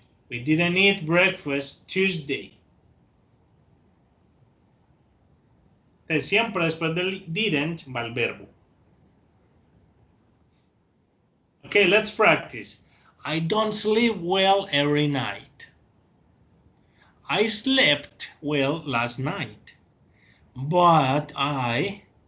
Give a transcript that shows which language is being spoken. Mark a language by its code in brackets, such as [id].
[en] We didn't eat breakfast Tuesday. [es] Entonces, siempre después del didn't va el verbo. [en] Okay, let's practice. I don't sleep well every night. I slept well last night, but I